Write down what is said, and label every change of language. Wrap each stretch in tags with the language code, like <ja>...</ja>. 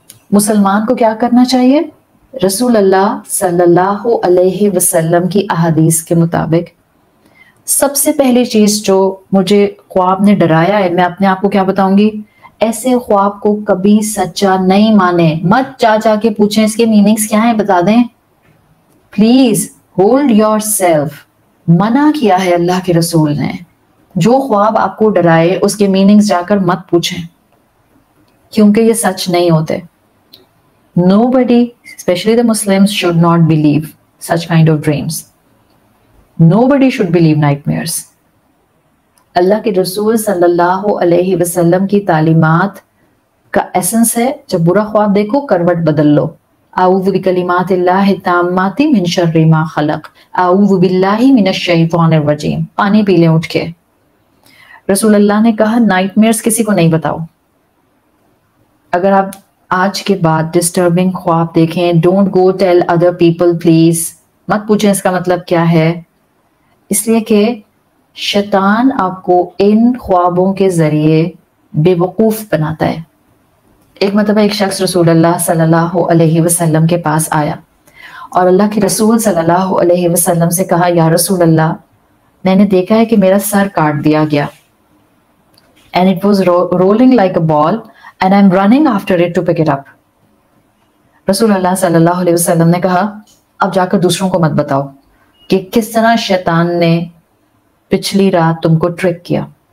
<ur>مسلمان کو کیا کرنا چاہیے؟ رسول اللہ صلی اللہ علیہ وسلم کی احادیث کے مطابق سب سے پہلی چیز جو مجھے خواب نے ڈرایا ہے, میں اپنے آپ کو کیا بتاؤں گی, ایسے خواب کو کبھی سچا نہیں مانے. مت جا کے پوچھیں اس کے میننگز کیا ہیں, بتا دیں.</ur> <en>Please hold yourself.</en> <ur>منع کیا ہے اللہ کے رسول نے, جو خواب آپ کو ڈرائے اس کے میننگز جا کر مت پوچھیں, کیونکہ یہ سچ نہیں ہوتے.</ur> <en>Nobody, especially the Muslims, should not believe such kind of dreams. Nobody should believe nightmares.</en> <ur>اللہ کے رسول صلی اللہ علیہ وسلم کی تعلیمات کا ایسنس ہے, جب برا خواب دیکھو کروٹ بدل لو.</ur> <ar>اعوذ بکلمات اللہ التامات من شر ما خلق, اعوذ باللہ من الشیطان الرجیم.</ar> <ur>پانی پی لیں اٹھ کے. رسول اللہ نے کہا نائٹ میئرز کسی کو نہیں بتاؤ. اگر آپ آج کے بعد ڈسٹربنگ خواب دیکھیں,</ur> <en>Don't go tell other people please.</en> <ur>مت پوچھیں اس کا مطلب کیا ہے, اس لیے کہ شیطان آپ کو ان خوابوں کے ذریعے بے وقوف بناتا ہے. ایک مرتبہ ایک شخص رسول اللہ صلی اللہ علیہ وسلم کے پاس آیا اور اللہ کے رسول صلی اللہ علیہ وسلم سے کہا, یا رسول اللہ, میں نے دیکھا ہے کہ میرا سر کاٹ دیا گیا.</ur> <en>And it was rolling like a ball and I'm running after it to pick it up.</en> <ur>رسول اللہ صلی اللہ علیہ وسلم نے کہا, اب جا کر دوسروں کو مت بتاؤ کہ کس طرح شیطان نے پچھلی رات تم کو ٹرک کیا.</ur>